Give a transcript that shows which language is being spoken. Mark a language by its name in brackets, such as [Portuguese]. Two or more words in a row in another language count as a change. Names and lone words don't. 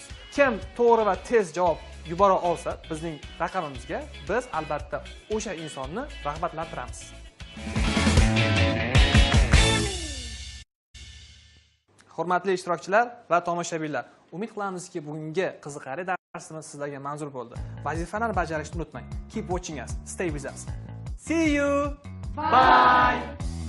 [Uzbek] Kim to'g'ri va tez javob yubora olsa, bizning raqamimizga biz albatta o'sha insonni rag'batlantiramiz. Hurmatli ishtirokchilar va tomoshabinlar, umid qilamizki, bugungi qiziqarli darsimiz sizlarga manzur bo'ldi. Vazifalarni bajarishni unutmang. [English] Keep watching us. Stay with us. See you. Bye.